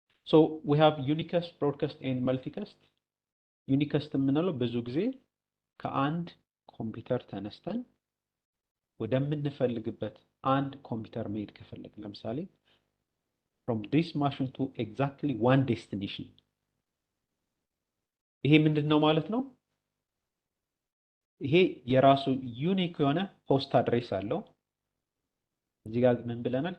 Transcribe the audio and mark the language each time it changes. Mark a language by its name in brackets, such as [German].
[English] So we have unicast, broadcast and multicast. [Amharic] Unicast የምንለው ብዙ ጊዜ ከአንድ ኮምፒውተር ተነስተን ወደምንፈልግበት አንድ ኮምፒውተር መሄድ ከፈለግን ለምሳሌ [English] from this machine to exactly one destination. [Amharic] ይሄ ምንድነው ማለት ነው? ይሄ የራሱ ዩኒክ የሆነ ሆስት አድሬስ አለው። እዚህ ጋር ምን ብለናል?